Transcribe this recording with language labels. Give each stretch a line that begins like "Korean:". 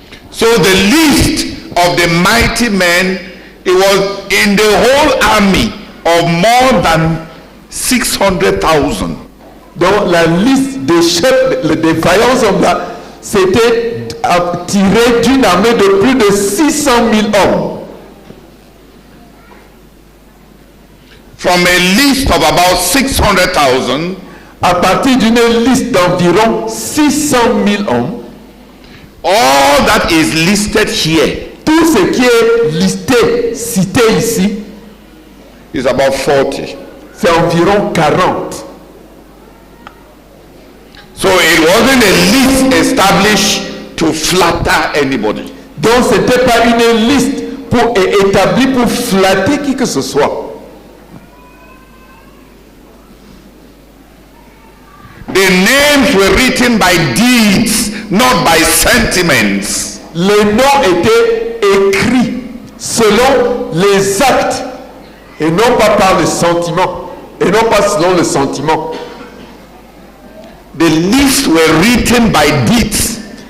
English: So the list of the mighty men, it was in the whole army of more than 600,000.
French: Donc la liste des chefs, des vaillants hommes là, c'était tiré d'une armée de plus de 600 000 hommes.
English: From a list of about 600,000,
French: à partir d'une liste d'environ 600 000 hommes,
English: all that is listed here
French: tout ce qui est listé, cité ici,
English: is about 40.
French: c'est environ 40.
English: So it wasn't a list established to flatter anybody.
French: Donc ce n'était pas une liste établie pour flatter qui que ce soit.
English: The names were written by deeds, not by sentiments.
French: Les noms étaient écrits selon les actes et non pas par le sentiment et non pas selon le sentiment.
English: The lists were written by deeds.